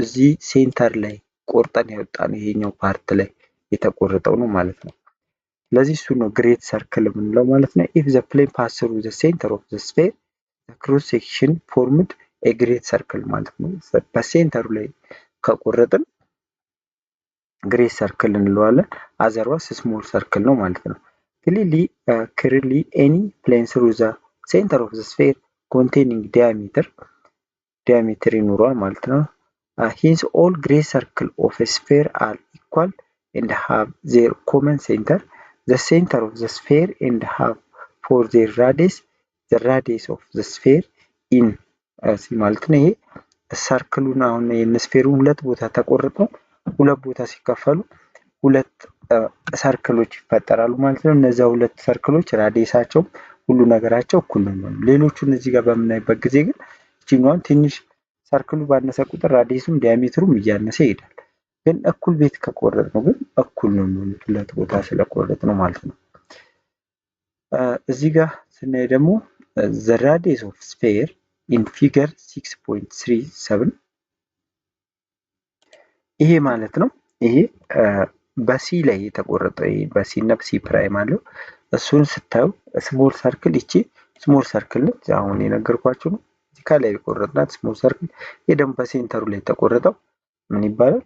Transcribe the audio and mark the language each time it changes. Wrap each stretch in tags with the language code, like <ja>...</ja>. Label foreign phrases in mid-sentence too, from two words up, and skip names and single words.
<am>እዚህ ሴንተር ላይ ቆርጠን ያወጣነው ይሄኛው ፓርት ላይ የተቆረጠው ነው ማለት ነው። ስለዚህ እሱ ነው</am> <en>great circle</en> <am>የምንለው ማለት ነው።</am> <en>if the plane pass through the center of the sphere the cross section formed a great circle</en> <am>ማለት ነው። በሴንተሩ ላይ ከቆረጥን</am> <en>great circle እንለዋለን። otherwise small circle</en> <am>ነው ማለት ነው።</am> <en>clearly any plane through the center of the sphere containing</en> <am>ዲያሜትር ይኖረዋል ማለት ነው።</am> <en>hence all great circle of sphere are equal and have their common center, the center of the sphere, and have for their radius the radius of the sphere in</en> <am>ማለት ነው። ይሄ ሰርክሉን አሁን የስፌሩን ሁለት ቦታ ተቆርጦ ሁለት ቦታ ሲከፈሉ ሁለት ሰርክሎች ይፈጠራሉ ማለት ነው። እነዚያ ሁለት ሰርክሎች ራዲየሳቸው ሁሉ ነገራቸው እኩል ነው። ሌሎቹን እዚህ ጋር በምናይበት ጊዜ ግን እቺኛውን ትንሽ ሰርክሉ ባነሰ ቁጥር ራዲየሱም ዲያሜትሩም እያነሰ ይሄዳል። ግን እኩል ቤት ከቆረጥ ነው ግን እኩል ነው የሚሆኑት ሁለት ቦታ ስለቆረጥ ነው ማለት ነው። እዚህ ጋር ስናይ ደግሞ</am> <en>the radius of sphere in figure 6.37</en> <am>ይሄ ማለት ነው። ይሄ በሲ ላይ የተቆረጠው ይሄ በሲ እና በሲ ፕራይም አለው። እሱን ስታዩ</am> <en>small circle</en> <am>ይቺ</am> <en>small circle</en> <am>ነች። አሁን የነገርኳችሁ ነው። እዚህ ከላይ የቆረጥናት</am> <en>small circle።</en> <am>ይሄ ደግሞ በሴንተሩ ላይ የተቆረጠው ምን ይባላል?</am>